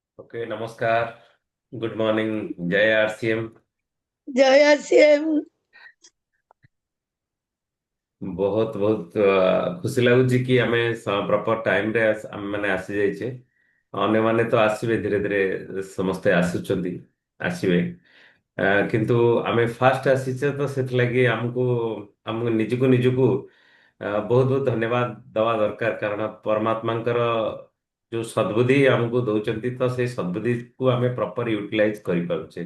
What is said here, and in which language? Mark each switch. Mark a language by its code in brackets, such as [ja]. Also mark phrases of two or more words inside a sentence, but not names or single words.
[or] ଓକେ, ନମସ୍କାର। [en] good morning. [or] ଜୟ ଆରସିଏମ। ଜୟ ଆରସିଏମ। ବହୁତ ବହୁତ ଖୁସି ଲାଗୁଛି କି ଆମେ ପ୍ରପର ଟାଇମରେ ଆମେ ମାନେ ଆସି ଯାଇଛେ। ଅନ୍ୟମାନେ ତ ଆସିବେ, ଧୀରେ ଧୀରେ ସମସ୍ତେ ଆସୁଛନ୍ତି, ଆସିବେ। କିନ୍ତୁ ଆମେ ଫାଷ୍ଟ ଆସିଛେ ତ ସେଥିଲାଗି ଆମକୁ ଆମକୁ ନିଜକୁ ନିଜକୁ ବହୁତ ବହୁତ ଧନ୍ୟବାଦ ଦେବା ଦରକାର, କାରଣ ପରମାତ୍ମାଙ୍କର ଯୋଉ ସଦ୍ବୁଦ୍ଧି ଆମକୁ ଦଉଛନ୍ତି ତ ସେଇ ସଦ୍ବୁଦ୍ଧିକୁ ଆମେ [en] proper utilize [or] କରିପାରୁଛେ।